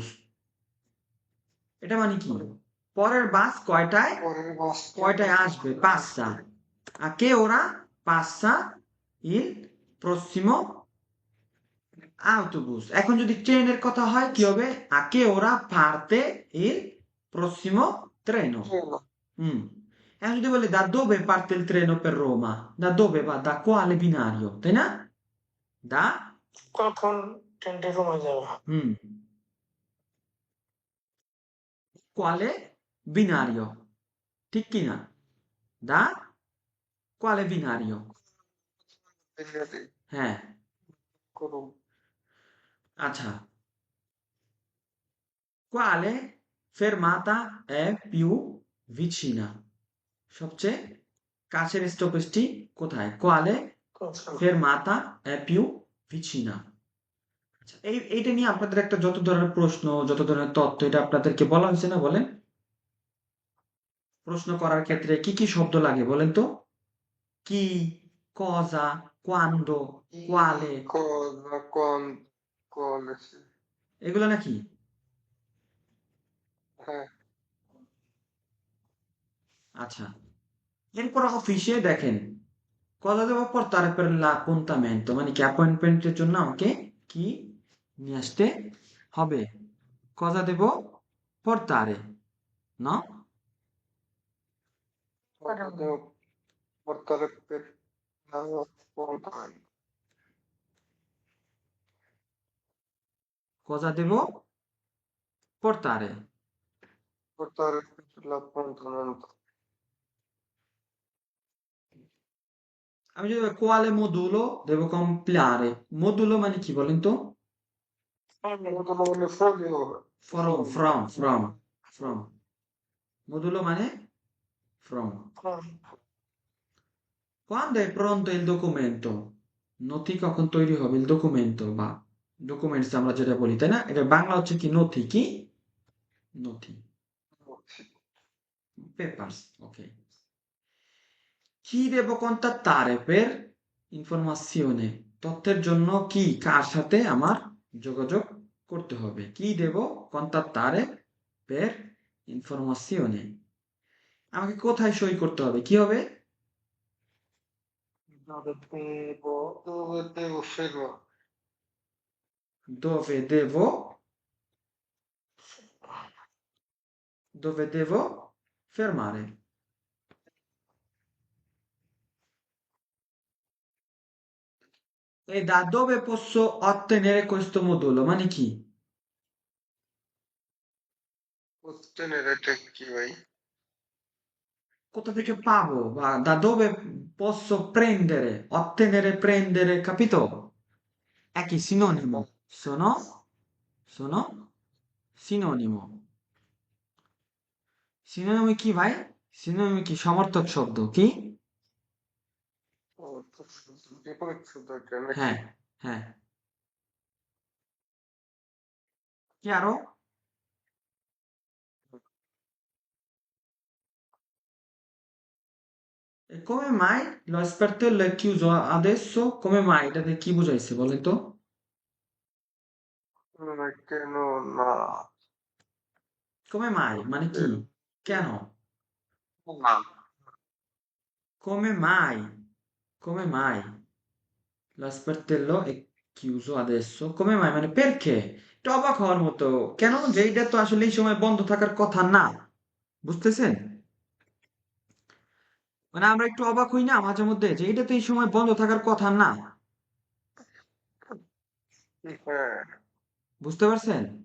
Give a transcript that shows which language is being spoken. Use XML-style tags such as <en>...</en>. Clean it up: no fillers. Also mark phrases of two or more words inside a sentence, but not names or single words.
<bn>এটা মানে কি? পরের বাস কয়টায় পরের বাস কয়টায় আসবে?</bn> <it>passa a che ora passa il prossimo autobus?</it> <bn>এখন যদি ট্রেনের কথা হয় কি হবে?</bn> <it>a che ora parte il prossimo treno? Mm.</it> <bn>এখন যদি বলি</bn> <it>da dove parte il treno per Roma? Da dove va? Da quale binario?</it> <bn>তাই না? Da কখন ট্রেনটি রোমে যাবে</bn> <it>হুম quale binario?</it> <bn>ঠিক কি না?</bn> <it>Da quale binario?</it> <bn>হ্যাঁ, করুন আচ্ছা।</bn> <it>Quale fermata è più vicina?</it> <bn>সবচেয়ে কাছের স্টপেজটি কোথায়?</bn> <it>Quale Cosa? fermata è più vicina।</it> <bn>আচ্ছা, এইটা নিয়ে আপনাদের একটা যত ধরনের প্রশ্ন, যত ধরনের তথ্য, এটা আপনাদেরকে বলা হয়েছে না বলেন? প্রশ্ন করার ক্ষেত্রে কি কি শব্দ লাগে বলেন তো? কি,</bn> <it>cosa, quando, quale, Cosa, quando, quale, sì.</it> <bn>এগুলো নাকি? Eh, আচ্ছা, এরপর অফিসে দেখেন কথা দেবো</bn> <it>portare per l'appuntamento,</it> <bn>মানে কি অ্যাপয়েন্টমেন্টের জন্য আমাকে কি নিয়ে আসতে হবে? কথা দেব portare, no?</bn> <it>cosa devo portare per l'appuntamento? cosa devo portare? Portare per l'appuntamento.</it> <bn>আমি যদি বলি,</bn> <it>quale modulo devo compilare?</it> <bn>Modulo মানে কি বলেন তো?</bn> <it>Modulo le foglie dove?</it> <en>From, from, from, from. Modulo মানে from.</en> <it>Quando è pronto il documento?</it> <bn>নথি কখন তৈরি হবে?</bn> <it>il documento</it> <bn>বা documents আমরা যেটা বলি, তাই না? এটা বাংলা হচ্ছে কি নথি, কি নথি,</bn> <it>Sì.</it> <en>papers, ok।</en> <it>chi devo contattare per informazione?</it> <bn>তথ্যের জন্য কি, কার সাথে আমার যোগাযোগ করতে হবে?</bn> <it>কি devo contattare per informazione?</it> <bn>আমাকে কোথায় সই করতে হবে? কি হবে?</bn> <it>Dove devo fermare? dove devo dove devo fermare? E da dove posso ottenere questo modulo?</it> <bn>মানে কি?</bn> <it>Ottenere te chi vai?</it> <bn>কোথা থেকে পাবো?</bn> <it>বা da dove posso prendere? Ottenere, prendere, capito? একই sinonimo। sono sinonimo।</it> <bn>সিনোনিম কি ভাই? সিনোনিম কি? সমর্থক শব্দ কি? Oh, বিপরীত শব্দ নাকি? হ্যাঁ, হ্যাঁ। কি আরো?</bn> <it>E come mai lo sportello è chiuso adesso? Come mai?</it> <bn>এটাতে কি বুঝাইছে বলেন তো?</bn> <it>Non è che non ha... Come mai?</it> <bn>মানে কি? কেন?</bn> <it>Ma Come mai? Come mai? Lo sportello è chiuso adesso? Come mai?</it> <bn>মানে perché? এটা অবাক হওয়ার মতো। কেন? যে এটা তো আসলে এই সময় বন্ধ থাকার কথা না। বুঝতেছেন? মানে আমরা একটু অবাক হই না মাঝে মধ্যে যে এটা তো এই সময় বন্ধ থাকার কথা না। বুঝতে পারছেন?</bn>